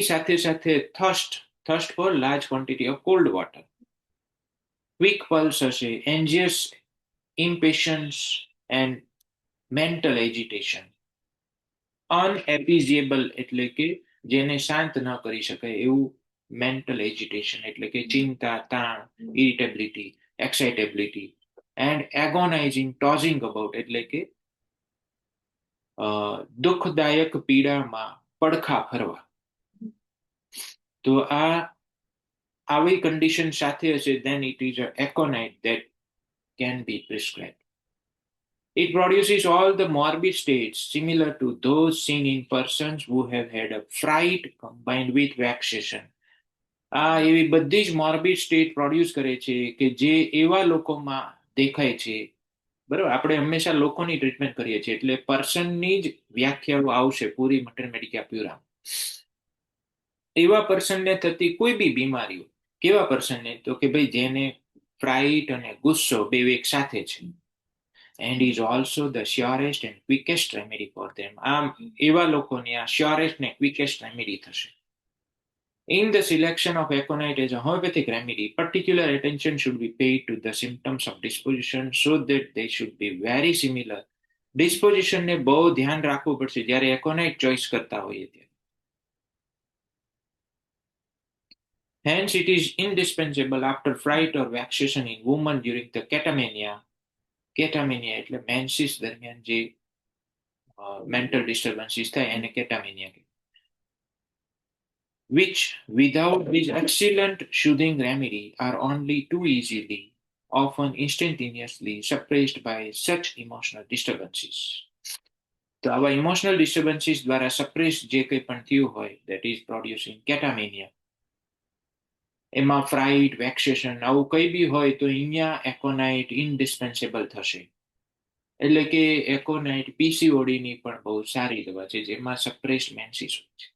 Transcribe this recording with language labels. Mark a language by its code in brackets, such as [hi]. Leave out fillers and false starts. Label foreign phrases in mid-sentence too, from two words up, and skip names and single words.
[gu] સાથે સાથે [en] thirst for large quantity of cold water, quick pulse હશે, anxious impatience and mental agitation, unappeasable [gu] એટલે કે જેને શાંત ન કરી શકાય એવું [en] mental agitation [gu] એટલે કે ચિંતા, તાણ, [en] irritability, excitability, and agonizing tossing about [gu] એટલે કે દુઃખદાયક પીડામાં પડખા ફરવા. તો આ આવી કન્ડિશન સાથે હશે [en] then it is a aconite that can be prescribed. It produces all the morbid states similar to those seen in persons who have had a fright combined with vexation. [gu] આ એવી બધી જ [en] morbid state [gu] પ્રોડ્યુસ કરે છે કે જે એવા લોકોમાં દેખાય છે, બરાબર, આપણે હંમેશા લોકોની ટ્રીટમેન્ટ કરીએ છીએ એટલે પર્સનની જ વ્યાખ્યાઓ આવશે પૂરી મટર મેડિકા પ્યુરા. એવા પર્સનને થતી કોઈ બી બીમારીઓ, કેવા પર્સનને તો કે ભાઈ જેને ફ્રાઇટ અને ગુસ્સો બે એક સાથે છે, [en] and is also the surest and quickest remedy for them. [gu] આમ એવા લોકોની આ શ્યોરેસ્ટ ને [en] quickest remedy [gu] થશે. [en] In the selection of aconite as a homeopathic remedy, particular attention should be paid to the symptoms of disposition so that they should be very similar. [gu] Disposition ને બહુ ધ્યાન રાખવું પડશે જ્યારે એકોનાઇટ ચોઇસ કરતા હોઈએ ત્યારે. [en] Hence, it is indispensable after fright or vexation in women during the catamania. [gu] Catamania એટલે મેન્સિસ દરમિયાન જે [en] mental disturbances [gu] થાય એને કેટામેનિયા કહે. [en] Which, without this excellent soothing remedy, are only too easily, often instantaneously, suppressed by such emotional disturbances. [gu] તો આવા [en] emotional disturbances [gu] દ્વારા સપ્રેસ જે કંઈ પણ થયું હોય [en] that is producing catamenia, [gu] એમાં [en] fright, vexation [gu] આવું કંઈ બી હોય તો અહીંયા એકોનાઇટ ઇન્ડિસ્પેન્સેબલ થશે. એટલે કે એકોનાઇટ પીસીઓડીની પણ બહુ સારી દવા છે જેમાં [en] suppressed menses [gu] હોય છે.